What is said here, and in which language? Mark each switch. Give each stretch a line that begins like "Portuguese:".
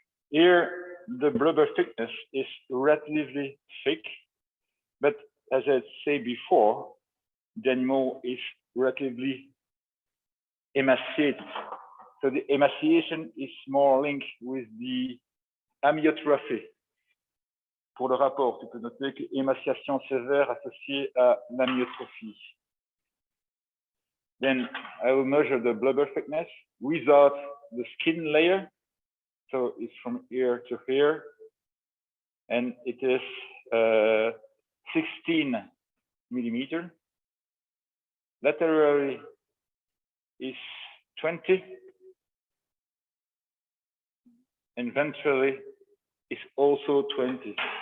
English: Here, the blubber thickness is relatively thick, but as I said before, the animal is relatively emaciated. So the emaciation is more linked with the amyotrophy.
French: Pour le rapport, tu peux noter que émaciation sévère associée à l'amyotrophie.
English: Then I will measure the blubber thickness without the skin layer. So it's from ear to here, and it is 16 millimeter. Laterally is 20, and ventrally is also 20.